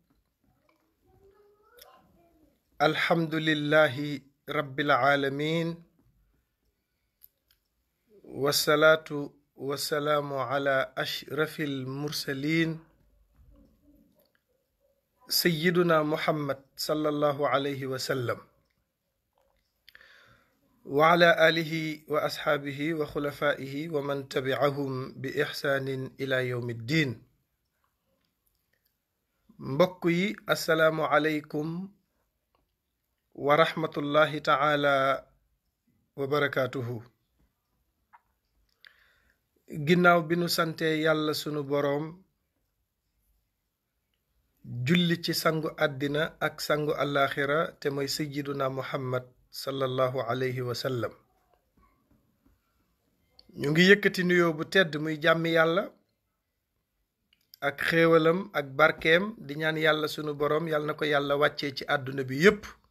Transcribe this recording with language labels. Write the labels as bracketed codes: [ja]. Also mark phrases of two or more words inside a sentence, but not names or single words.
[ar] الحمد لله رب العالمين، والصلاة والسلام على أشرف المرسلين سيدنا محمد صلى الله عليه وسلم، وعلى آله وأصحابه وخلفائه ومن تبعهم بإحسان إلى يوم الدين. [wo] mbokk yi [ar] السلام عليكم ورحمة الله تعالى وبركاته. [wo] ginnaaw bi nu sante yàlla sunu boroom, julli ci sangu àddina ak sangu àllaaxira te mooy [ar] سيدنا محمد صلى الله عليه وسلم, [wo] ñu ngi yëkkati nuyoo bu tedd muy jàmmi yàlla ak xéewalam ak barkeem di ñaan yàlla sunu boroom yàlla na ko yàlla wàccee ci àdduna bi yépp.